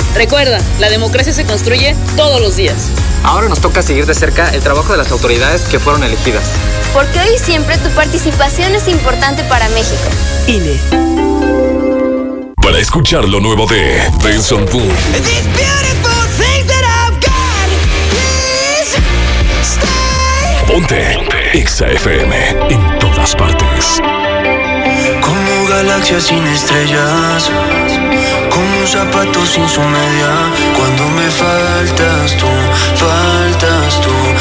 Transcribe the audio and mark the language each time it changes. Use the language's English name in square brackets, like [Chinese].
[Spanish] Recuerda, la democracia se construye todos los días. Ahora nos toca seguir de cerca el trabajo de las autoridades que fueron elegidas. Porque hoy y siempre tu participación es importante para México. INE. Para escuchar lo nuevo de Benson Boone. [English] These beautiful things that I've got. Please stay. [Spanish] Ponte Exa FM en todas partes. Como galaxias sin estrellas. Como un zapato sin su media. Cuando me faltas tú, faltas tú.